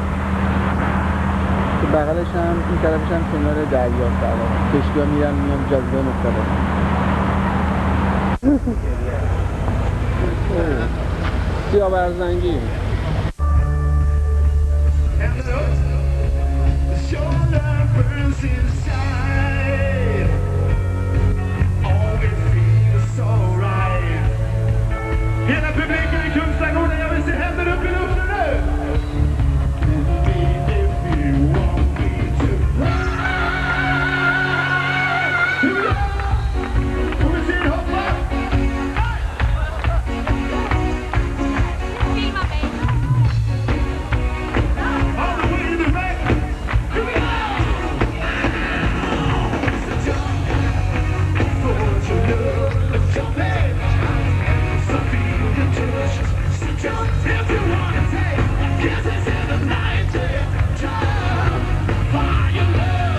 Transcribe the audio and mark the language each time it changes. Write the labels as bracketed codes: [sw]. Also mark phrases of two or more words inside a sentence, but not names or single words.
[fa] که بغلش هم این طرفش هم کنار دریاست. کشتی‌ها میرن میان جاذبه مختلف. سیاه برزنگی [sv] Hela publiken i Kungsträdgården, jag vill se händer upp i luften nu! Och vi ser hoppa! Filma mig! [en] All the way in the back! Here we go! If you wanna take kisses in the night, jump for your love.